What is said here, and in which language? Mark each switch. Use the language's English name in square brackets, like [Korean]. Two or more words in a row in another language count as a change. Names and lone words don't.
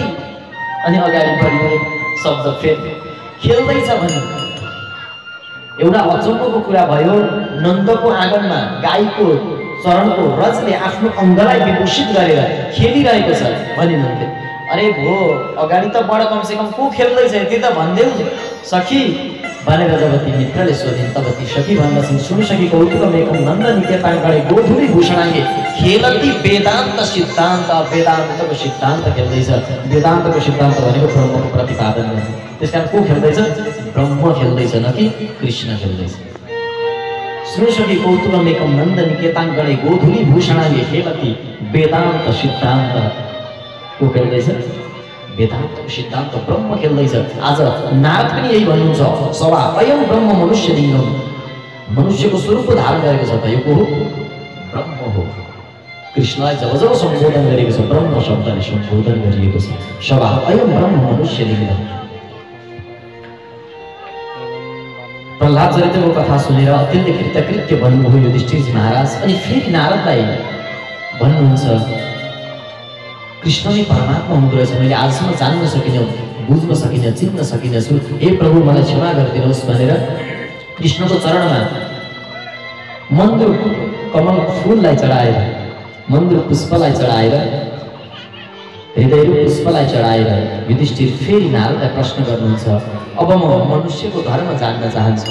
[Nepali] अनि अगाडि बढ्ने शब्द फेरि खेल्दैछ भने एउटा अचम्मको कुरा भयो, नन्दको आँगनमा गाईको चरणको रजले आफ्नो अङ्गलाई विभूषित गरेर खेलिरहेको छ भनिन् उनले। अरे भो अगाडि त बढ, कमसेकम को खेल्दैछ यति त भनिदेऊ सखी भनेर जब ती मित्रले सोधिन्, तब ती सखी भन्दछन्, [Sanskrit] श्रीणु सखी कौतुकमेकम नन्द निकेताङ्गणे गोधुली भूषणाङ्गे खेलती वेदान्त सिद्धान्त। [Nepali] वेदान्तको सिद्धान्त खेल्दैछ। वेदान्तको सिद्धान्त भनेको ब्रह्मको प्रतिपादन गर्ने। त्यसकारण को खेल्दैछ? ब्रह्म खेल्दैछ, न कि कृष्ण खेल्दैछ। [Sanskrit] श्रीणु सखी कौतुकमेकम नन्द निकेताङ्गणे गोधुली भूषणाङ्गे खेलती वेदान्त सिद्धान्त। [Nepali] को खेल्दैछ? वेदान्तको सिद्धान्त ब्रह्म खेल्दैछ। आज नारद पनि यही भन्नुहुन्छ, [Sanskrit] सभा अयम ब्रह्म मनुष्य लिङ्गम, [Nepali] मनुष्यको स्वरूप धारण गरेको छ त यो को हो? ब्रह्म हो। कृष्णलाई जब जब सम्बोधन गरेको छ, ब्रह्म शब्दले सम्बोधन गरिएको छ, [Sanskrit] सभा अयम ब्रह्म मनुष्य लिङ्गम। [Nepali] प्रह्लाद चरित्रको कथा सुनेर अत्यन्तै कृतकृत्य भन्नुभयो युधिष्ठिरजी महाराज। अनि फेरि नारदलाई भन्नुहुन्छ, कृष्ण नै परमात्मा हुँदो रहेछ, मैले आजसम्म जान्न सकिनँ, बुझ्न सकिनँ, चिन्न सकिनछु, हे प्रभु मलाई क्षमा गरिदिनुहोस् भनेर कृष्णको चरणमा मन्दिर कमल फुललाई चढाएर, मन्दिर पुष्पलाई चढाएर, हृदयरूप पुष्पलाई चढाएर युधिष्ठिर फेरि नारदलाई प्रश्न गर्नुहुन्छ, अब म मनुष्यको धर्म जान्न चाहन्छु।